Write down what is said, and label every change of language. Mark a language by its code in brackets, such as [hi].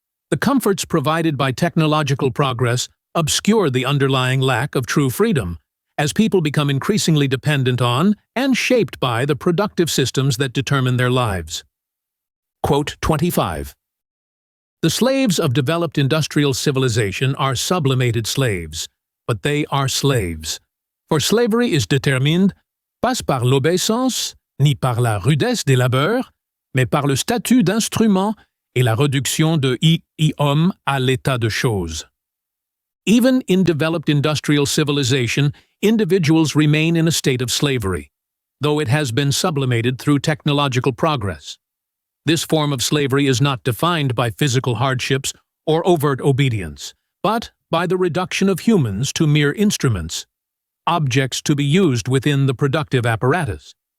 [en] The comforts provided by technological progress obscure the underlying lack of true freedom, as people become increasingly dependent on and shaped by the productive systems that determine their lives. Quote 25. The slaves of developed industrial civilization are sublimated slaves, but they are slaves. For slavery is [fr] déterminée pas par l'obéissance, ni par la rudesse des labeurs, mais par le statut d'instrument et la réduction de l'homme à l'état de choses. [en] Even in developed industrial civilization, individuals remain in a state of slavery, though it has been sublimated through technological progress. This form of slavery is not defined by physical hardships or overt obedience, but by the reduction of humans to mere instruments, objects to be used within the productive apparatus.